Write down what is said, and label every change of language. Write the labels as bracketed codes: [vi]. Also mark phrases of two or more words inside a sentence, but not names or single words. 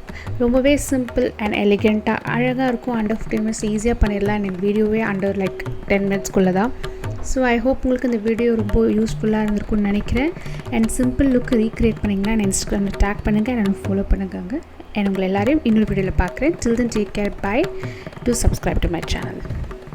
[ta] ரொம்பவே [en] simple and elegantஆக [ta] அழகாக இருக்கும். [en] under 15 minutes easyஆக [ta] பண்ணிடலாம். என் வீடியோவே [en] under like 10 minutesக்குள்ளே [ta] தான். [en] so I hope [ta] உங்களுக்கு இந்த வீடியோ ரொம்ப யூஸ்ஃபுல்லாக இருந்திருக்கும்னு நினைக்கிறேன். [en] and simple lookகு recreate [ta] பண்ணிங்கன்னா என் இன்ஸ்டாகிராமில் டேக் பண்ணுங்கள், என்னை ஃபாலோ பண்ணுங்க. அண்ட் உங்களை எல்லாரையும் இன்னொரு வீடியோவில் பார்க்குறேன். [en] Till then, take care. Bye. Do subscribe to my channel.